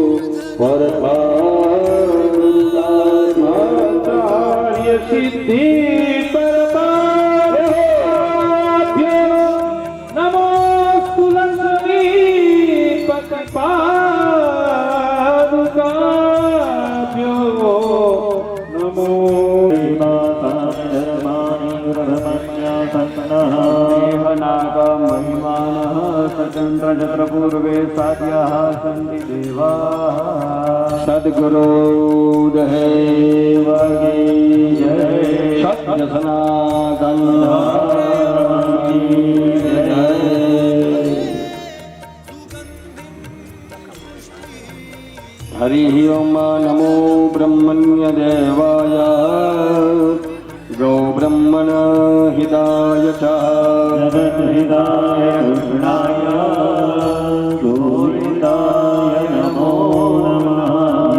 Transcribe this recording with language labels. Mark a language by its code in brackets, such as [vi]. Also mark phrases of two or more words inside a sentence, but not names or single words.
[sa] परमाचार्य सिद्धि परमाभ्यो नमो कुलस्वी पतिपादुकाभ्यो नमो माता धर्मानि ब्रह्मण्य सन्नः [hi] सदगुरु देव की जय. सत्य सनातन धर्म की जय. [sa] હરિ ઓમ નમો બ્રહ્મણ્ય દેવાય ગૌ બ્રહ્મણ હિતાય ચ જગત હિતાય કૃષ્ણાય ગોવિંદાય નમો નમઃ.